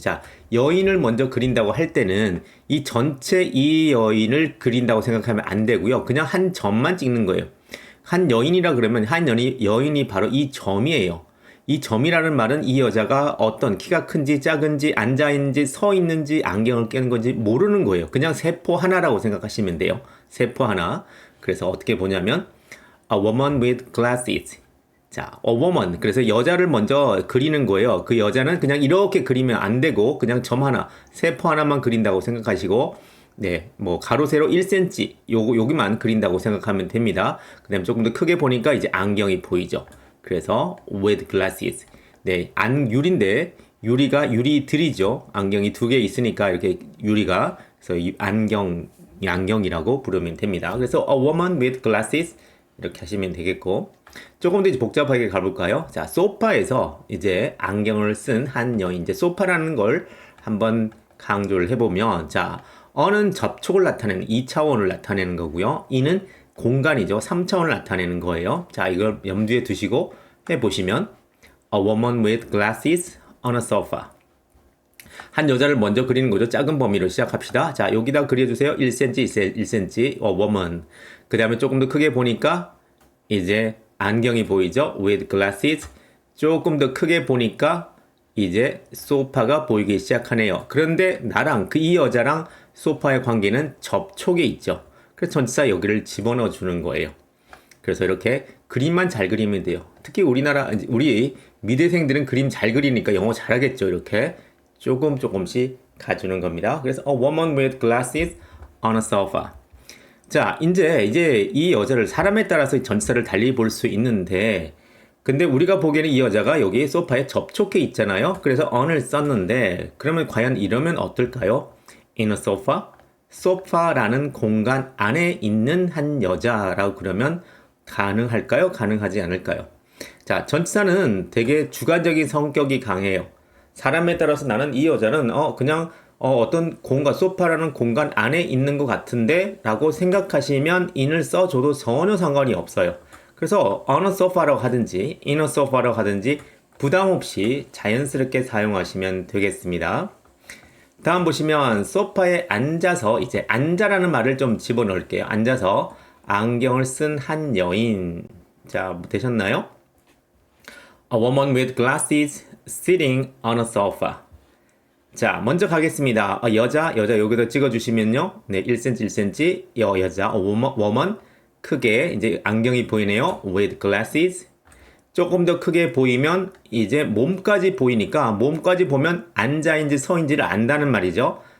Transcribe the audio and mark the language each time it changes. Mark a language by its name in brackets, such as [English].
[Korean] 자, 여인을 먼저 그린다고 할 때는 이 전체 이 여인을 그린다고 생각하면 안 되고요. 그냥 한 점만 찍는 거예요. 한 여인이라 그러면 여인이 바로 이 점이에요. 이 점이라는 말은 이 여자가 어떤 키가 큰지 작은지 앉아있는지 서 있는지 안경을 끼는 건지 모르는 거예요. 그냥 세포 하나라고 생각하시면 돼요. 세포 하나. 그래서 어떻게 보냐면 [English] A woman with glasses. 자, a woman. [Korean] 그래서 여자를 먼저 그리는 거예요. 그 여자는 그냥 이렇게 그리면 안 되고 그냥 점 하나, 세포 하나만 그린다고 생각하시고 네, 뭐 가로 세로 1cm 여기만 그린다고 생각하면 됩니다. 그다음에 조금 더 크게 보니까 이제 안경이 보이죠. [English] 그래서 with glasses. [Korean] 네, 유리인데 유리들이죠. 안경이 두 개 있으니까 이렇게 유리가 그래서 이 안경이라고 부르면 됩니다. 그래서 [English] a woman with glasses [Korean] 이렇게 하시면 되겠고 조금 더 이제 복잡하게 가볼까요? 자, 소파에서 이제 안경을 쓴 한 여인 이제 소파라는 걸 한번 강조를 해보면 자, 어는 접촉을 나타내는 2차원을 나타내는 거고요. 이는 공간이죠. 3차원을 나타내는 거예요. 자, 이걸 염두에 두시고 해보시면 [English] A woman with glasses on a sofa. [Korean] 한 여자를 먼저 그리는 거죠. 작은 범위로 시작합시다. 자, 여기다 그려주세요. 1cm, 1cm, [English] a woman. [Korean] 그 다음에 조금 더 크게 보니까 이제 안경이 보이죠. [English] with glasses. [Korean] 조금 더 크게 보니까 이제 소파가 보이기 시작하네요. 그런데 나랑 이 여자랑 소파의 관계는 접촉에 있죠. 그래서 전치사 여기를 집어넣어 주는 거예요. 그래서 이렇게 그림만 잘 그리면 돼요. 특히 우리 미대생들은 그림 잘 그리니까 영어 잘하겠죠. 이렇게 조금씩 가주는 겁니다. [English] 그래서 a woman with glasses on a sofa. [Korean] 자, 이제 이 여자를 사람에 따라서 전치사를 달리 볼 수 있는데 근데 우리가 보기에는 이 여자가 여기 소파에 접촉해 있잖아요. 그래서 on을 썼는데 그러면 과연 이러면 어떨까요? [English] In a sofa? [Korean] 소파라는 공간 안에 있는 한 여자라고 그러면 가능할까요? 가능하지 않을까요? 자, 전치사는 되게 주관적인 성격이 강해요. 사람에 따라서 나는 이 여자는 그냥 어떤 공간, 소파라는 공간 안에 있는 것 같은데 라고 생각하시면 in을 써줘도 전혀 상관이 없어요. 그래서 [English] on a sofa [Korean] 라고 하든지 [English] in a sofa [Korean] 라고 하든지 부담 없이 자연스럽게 사용하시면 되겠습니다. 다음 보시면 소파에 앉아서 이제 앉아라는 말을 좀 집어넣을게요. 앉아서 안경을 쓴 한 여인. 자, 되셨나요? [English] A woman with glasses sitting on a sofa. [Korean] 자, 먼저 가겠습니다. 여자 여기다 찍어주시면요. 네, 1cm, 1cm. 여자, woman. 크게 이제 안경이 보이네요. [English] with glasses. [Korean] 조금 더 크게 보이면 이제 몸까지 보이니까 몸까지 보면 앉아인지 서인지를 안다는 말이죠.